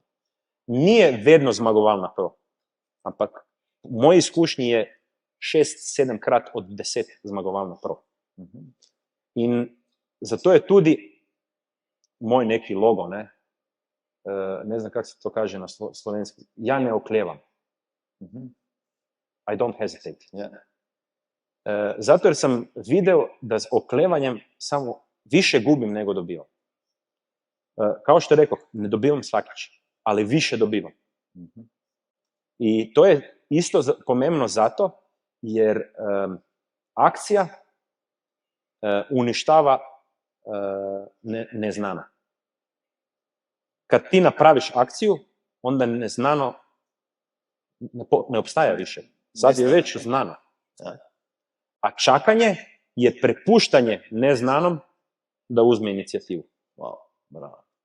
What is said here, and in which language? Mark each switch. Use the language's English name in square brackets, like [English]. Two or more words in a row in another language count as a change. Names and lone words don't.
[Slovenian] Nije vedno zmagovalna pro. Ampak v moji izkušnji je 6-7 krat od 10 zmagovalna pro. In zato je tudi moj neki logo, [Croatian] ne znam kako [Slovenian] se to kaže na slovenski, ja ne oklevam. [English] I don't hesitate. [Croatian] Zato jer sam video da s oklevanjem samo više gubim nego dobivam. Kao što rekao, ne dobivam svakić, ali više dobivam. I to je isto pomembno zato jer akcija uništava neznano. Kad ti napraviš akciju, onda neznano ne obstaja više. Sad je već znano. A čakanje je prepuštanje neznanom da uzme inicijativu. Wow, [Slovenian] bravo.